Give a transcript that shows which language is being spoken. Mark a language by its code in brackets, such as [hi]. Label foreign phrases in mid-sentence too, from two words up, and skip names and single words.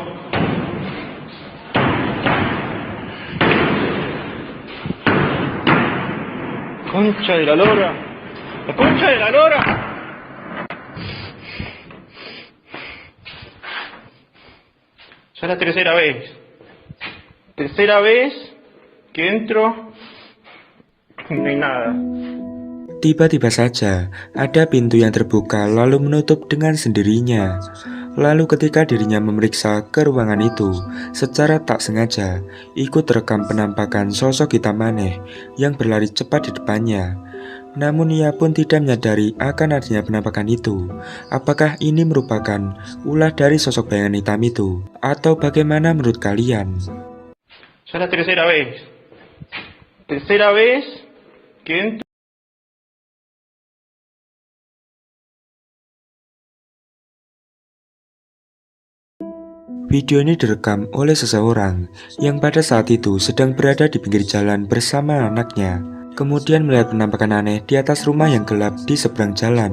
[es] Concha de la lora. La concha de la lora. Ya la tercera vez. Tercera vez que entro y no hay nada. [id] Tiba-tiba saja ada pintu yang terbuka lalu menutup dengan sendirinya. Lalu ketika dirinya memeriksa ke ruangan itu, secara tak sengaja ikut rekam penampakan sosok hitam aneh yang berlari cepat di depannya. Namun ia pun tidak menyadari akan adanya penampakan itu. Apakah ini merupakan ulah dari sosok bayangan hitam itu? Atau bagaimana menurut kalian? [es] Ya la tercera vez. Tercera vez que entro. [id] Video ini direkam oleh seseorang yang pada saat itu sedang berada di pinggir jalan bersama anaknya. Kemudian melihat penampakan aneh di atas rumah yang gelap di seberang jalan.